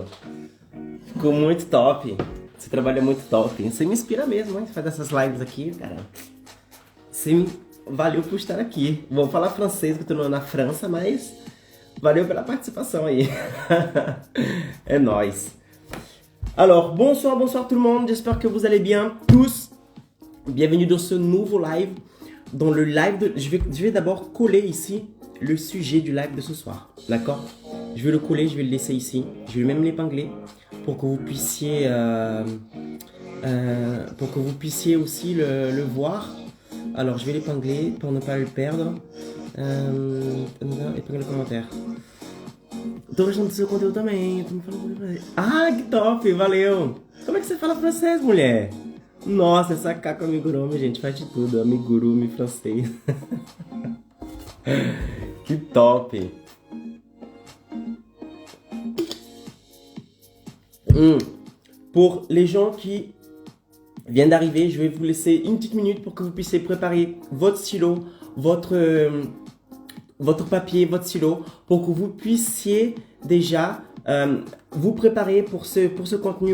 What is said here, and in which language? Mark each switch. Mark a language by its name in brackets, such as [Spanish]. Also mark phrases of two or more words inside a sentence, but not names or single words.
[Portuguese] Ficou muito top. Você trabalha muito top. Você me inspira mesmo, hein? Faz essas lives aqui, cara. Você me... Valeu por estar aqui. Vou falar francês, que eu tô na França, mas valeu pela participação aí. É nóis. [French] Alors, bonsoir, bonsoir tout le monde. J'espère que vous allez bien tous. Bienvenue dans ce nouveau live. Dans le live de... Je vais d'abord coller ici le sujet du live de ce soir. D'accord? Je vais le coller, je vais le laisser ici. Je vais même l'épingler pour que vous puissiez aussi le voir. Alors, je vais l'épingler pour ne pas le perdre. Épingler le commentaire. [Portuguese] Tô gostando do seu conteúdo também. Ah, que top! Valeu! Como é que você fala francês, mulher? Nossa, essa Caco Amigurumi, gente, faz de tudo. Amigurumi francês. Que top! [French] Pour les gens qui viennent d'arriver, je vais vous laisser une petite minute pour que vous puissiez préparer votre stylo, votre papier, votre stylo, pour que vous puissiez déjà vous préparer pour ce contenu.